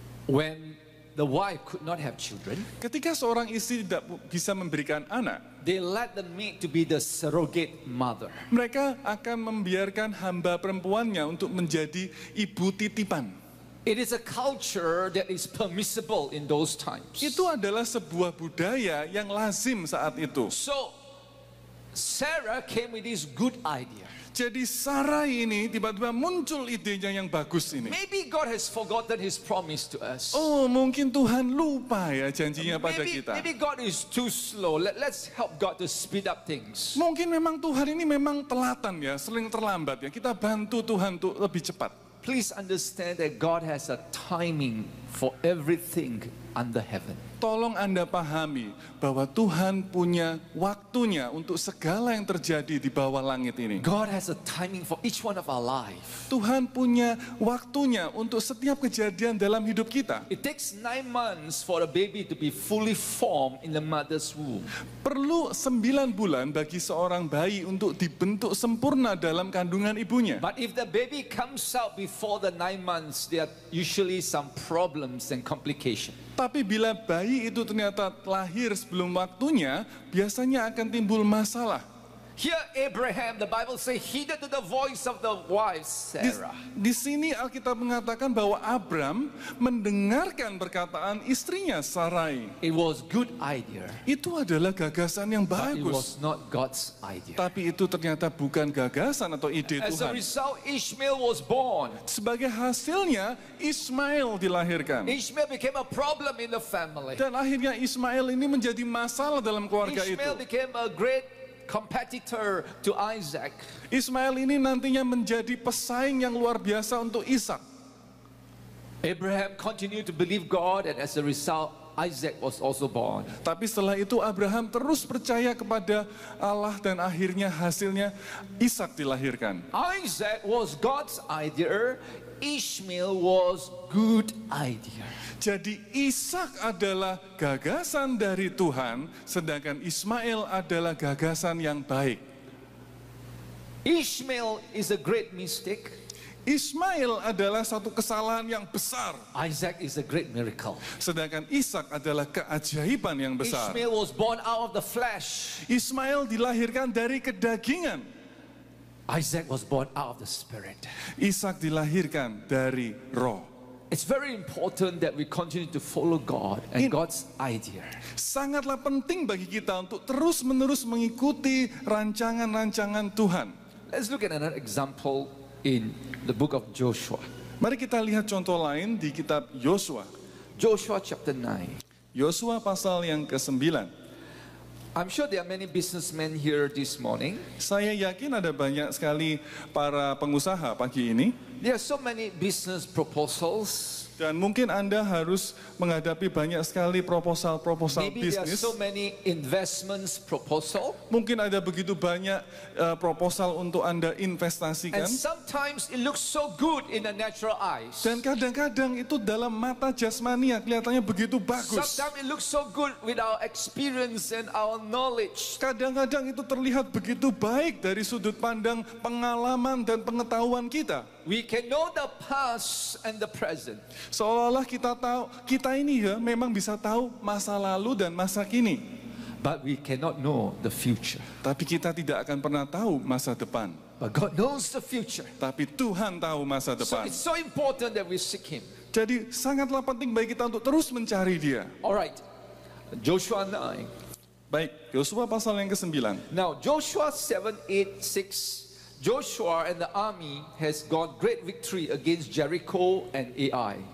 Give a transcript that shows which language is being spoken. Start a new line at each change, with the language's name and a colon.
English: when the wife could not have children,
Indonesian: ketika seorang istri tidak bisa memberikan anak,
English: they let the maid to be the surrogate mother.
Indonesian: mereka akan membiarkan hamba perempuannya untuk menjadi ibu titipan.
English: It is a culture that is permissible in those times.
Indonesian: Itu adalah sebuah budaya yang lazim saat itu.
English: So, Sarah came with this good idea.
Indonesian: Jadi Sarai ini tiba-tiba muncul idenya yang bagus ini.
English: Maybe God has forgotten His promise to us.
Indonesian: Oh, mungkin Tuhan lupa ya janjinya pada kita.
English: Maybe God is too slow. Let's help God to speed up things.
Indonesian: Mungkin memang Tuhan ini memang telatan ya, sering terlambat ya. Kita bantu Tuhan untuk lebih cepat.
English: Please understand that God has a timing for everything under heaven.
Indonesian: Tolong Anda pahami bahwa Tuhan punya waktunya untuk segala yang terjadi di bawah langit ini.
English: God has a timing for each one of our life.
Indonesian: Tuhan punya waktunya untuk setiap kejadian dalam hidup kita.
English: It takes 9 months for a baby to be fully formed in the mother's womb.
Indonesian: Perlu 9 bulan bagi seorang bayi untuk dibentuk sempurna dalam kandungan ibunya.
English: But if the baby comes out before the 9 months, there are usually some problems and complications.
Indonesian: Tapi bila bayi itu ternyata lahir sebelum waktunya, biasanya akan timbul masalah.
English: Here Abraham, the Bible says, heeded to the voice of the wife Sarah.
Indonesian: Di sini Alkitab mengatakan bahwa Abram mendengarkan perkataan istrinya Sarai.
English: It was good idea,
Indonesian: Itu adalah gagasan yang
English: but it
Indonesian: bagus.
English: was not God's idea.
Indonesian: Tapi itu ternyata bukan gagasan atau ide
English: As a
Indonesian: Tuhan.
English: result, Ishmael was born.
Indonesian: Sebagai hasilnya Ismail dilahirkan.
English: Ishmael became a problem in the family.
Indonesian: Dan akhirnya Ismail ini menjadi masalah dalam keluarga itu.
English: Ishmael became a great competitor to Isaac.
Indonesian: Ismail ini nantinya menjadi pesaing yang luar biasa untuk Ishak.
English: Abraham continued to believe God, and as a result, Isaac was also born.
Indonesian: Tapi setelah itu Abraham terus percaya kepada Allah dan akhirnya hasilnya Ishak dilahirkan.
English: Isaac was God's idea. Ishmael was good idea.
Indonesian: Jadi Ishak adalah gagasan dari Tuhan, sedangkan Ismail adalah gagasan yang baik.
English: Ishmael is a great mistake.
Indonesian: Ismail adalah satu kesalahan yang besar,
English: Isaac is a great miracle.
Indonesian: sedangkan Ishak adalah keajaiban yang besar.
English: Ishmael was born out of the flesh.
Indonesian: Ismail dilahirkan dari kedagingan.
English: Isaac was born out of the spirit.
Indonesian: Ishak dilahirkan dari roh.
English: It's very important that we continue to follow God and God's idea.
Indonesian: Sangatlah penting bagi kita untuk terus-menerus mengikuti rancangan-rancangan Tuhan.
English: Let's look at another example in the book of Joshua.
Indonesian: Mari kita lihat contoh lain di kitab Yosua.
English: Joshua chapter 9.
Indonesian: Yosua pasal yang ke-9.
English: I'm sure there are many businessmen here this morning.
Indonesian: Saya yakin ada banyak sekali para pengusaha pagi ini.
English: There are so many business proposals.
Indonesian: Dan mungkin Anda harus menghadapi banyak sekali proposal-proposal
English: Maybe there are
Indonesian: bisnis.
English: so many investments proposal.
Indonesian: Mungkin ada begitu banyak proposal untuk Anda investasikan.
English: And sometimes it looks so good in the natural eyes.
Indonesian: Dan kadang-kadang itu dalam mata jasmania kelihatannya begitu bagus.
English: Sometimes it looks so good with our experience and our knowledge.
Indonesian: Kadang-kadang itu terlihat begitu baik dari sudut pandang pengalaman dan pengetahuan kita.
English: We can know the past and the present.
Indonesian: Seolah-olah kita tahu, kita ini ya memang bisa tahu masa lalu dan masa kini.
English: But we cannot know the future.
Indonesian: Tapi kita tidak akan pernah tahu masa depan.
English: But God knows the future.
Indonesian: Tapi Tuhan tahu masa
English: So
Indonesian: depan.
English: it's so important that we seek Him.
Indonesian: Jadi sangatlah penting bagi kita untuk terus mencari Dia.
English: Alright, Joshua 9.
Indonesian: Baik, Yosua pasal yang ke-9.
English: Now Joshua 7:8-6. Joshua and the army has got great victory against Jericho and Ai.